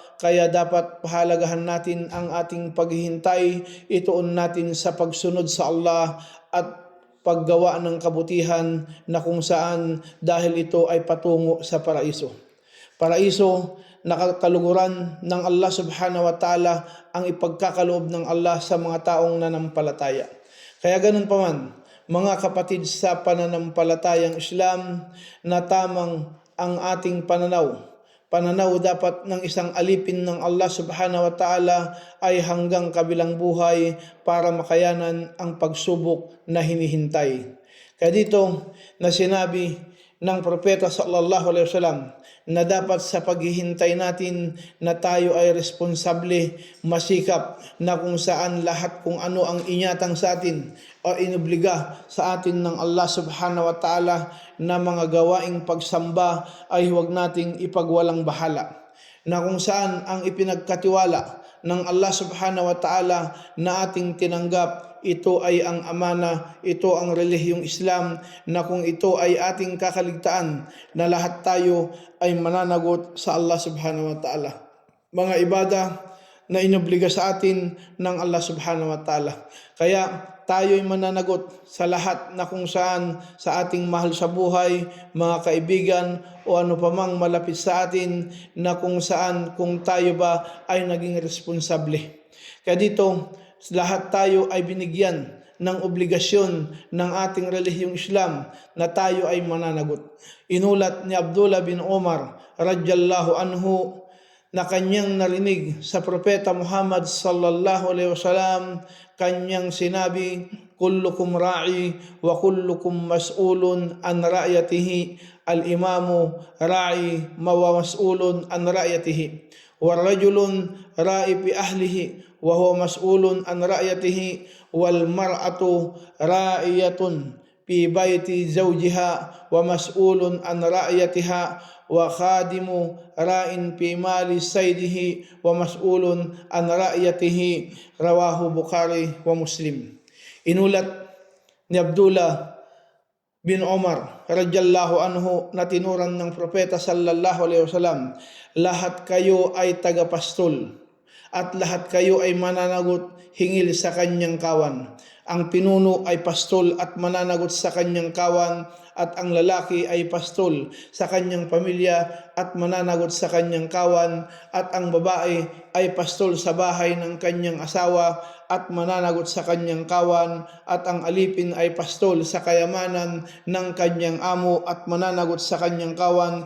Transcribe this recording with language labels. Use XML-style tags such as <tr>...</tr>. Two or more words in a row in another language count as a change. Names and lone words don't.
<tl>Kaya dapat pahalagahan natin ang ating paghihintay, ituon natin sa pagsunod sa Allah at paggawa ng kabutihan na kung saan dahil ito ay patungo sa paraiso. Paraiso na kaluguran ng Allah</tl> <ar>سبحانه وتعالى</ar> <tl>ang ipagkakaloob ng Allah sa mga taong nanampalataya. Kaya ganun pa man, mga kapatid sa pananampalatayang Islam, na tamang ang ating pananaw dapat ng isang alipin ng Allah</tl> <ar>سبحانه وتعالى</ar> <tl>ay hanggang kabilang buhay para makayanan ang pagsubok na hinihintay. Kaya dito na sinabi ng propeta</tl> <ar>صلى الله عليه وسلم</ar> <tl>na dapat sa paghihintay natin na tayo ay responsable, masikap, na kung saan lahat kung ano ang inyatang sa atin o inobliga sa atin ng Allah</tl> <ar>سبحانه وتعالى</ar> <tl>na mga gawaing pagsamba ay huwag nating ipagwalang bahala. na kung saan ang ipinagkatiwala ng Allah</tl> <ar>سبحانه وتعالى</ar> <tl>na ating tinanggap, ito ay ang amana, ito ang relihiyong Islam, na kung ito ay ating kakaligtaan, na lahat tayo ay mananagot sa Allah</tl> <ar>سبحانه وتعالى.</ar> <tl>Mga ibada na inobliga sa atin ng Allah</tl> <ar>سبحانه وتعالى.</ar> <tl>Kaya tayo'y mananagot sa lahat na kung saan sa ating mahal sa buhay, mga kaibigan, o ano pamang malapit sa atin, na kung saan kung tayo ba ay naging responsable. Kaya dito, lahat tayo ay binigyan ng obligasyon ng ating relihiyong Islam na tayo ay mananagot. Inulat ni Abdullah bin Umar</tl> <ar>رضي الله عنه</ar> <tl>na kanyang narinig sa Propeta Muhammad</tl> <ar>صلى الله عليه وسلم,</ar> <tl>kanyang sinabi,</tl> <ar>كلكم راع وكلكم مسؤول عن رعيته، الإمام راع و مسؤول عن رعيته، ورجل راع في أهله وهو مسؤول عن رعيته، والمرأة راعية في بيت زوجها ومسؤول عن رعيتها، والخادم راع في مال سيده ومسؤول عن رعيته، رواه البخاري ومسلم.</ar> <tl>Inulat ni Abdullah bin Umar</tl> <ar>رضي الله عنه</ar> <tl>na tinuran ng Propeta</tl> <ar>صلى الله عليه وسلم,</ar> <tl>lahat kayo ay tagapastol at lahat kayo ay mananagot hingil sa kanyang kawan. Ang pinuno ay pastol at mananagot sa kanyang kawan, at ang lalaki ay pastol sa kanyang pamilya at mananagot sa kanyang kawan, at ang babae ay pastol sa bahay ng kanyang asawa at mananagot sa kanyang kawan, at ang alipin ay pastol sa kayamanan ng kanyang amo at mananagot sa kanyang kawan.</tl>